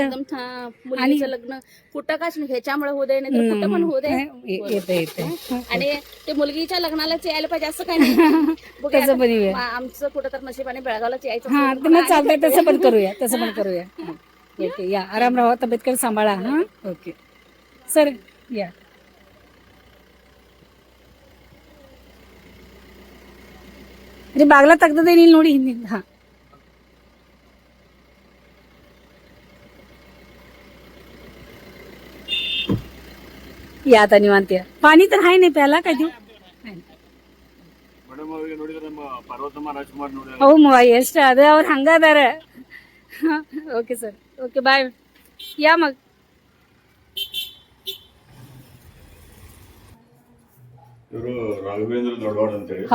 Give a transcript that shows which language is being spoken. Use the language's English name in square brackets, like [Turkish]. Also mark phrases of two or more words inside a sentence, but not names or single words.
[Marathi] एकदम मुलीचं लग्न कुठं काच नाही ह्याच्यामुळे होऊ दे नाही तर कुठं पण होऊ दे येते येते आणि ते मुलगीच्या लग्नालाच यायला पाहिजे असं काही नाही बघूया तसं पण येऊया. आमचं कुठं तर नशिबाने बेळगावलाच यायचं हा असेल तर तर मग चालतंय तसं पण करूया तसं पण करूया हा. येते या आराम राहा तब्येतकडे सांभाळा हा [English] okay sir [Marathi] या [Kannada] ಅರೆ ಬಾಗ್ಲ ತೆಗ್ದದೆ ಇಲ್ಲಿ ನೋಡಿ ಹಿಂದಿಂದ ಹಾ ಯಾತ ನೀವು ಅಂತೀಯ ಪಾನಿ [Marathi] तर हाय नाही प्याला काय देऊ [Kannada] ಮೇಡಮ್ ಅವರಿಗೆ ನೋಡಿದ್ರೆ ನಮ್ಮ ಪಾರ್ವತಮ್ಮ ರಾಜ್ಕುಮಾರ್ ನೋಡಿ ಅವು ಎಷ್ಟು ಅದ ಅವ್ರು ಹಂಗ ಅದಾರ [English] okay sir okay bye [Kannada] ಯಾ ಮಗ ಇವರು ರಾಘವೇಂದ್ರ ದೊಡ್ಡವಾಡ ಅಂತ ಹೇಳಿ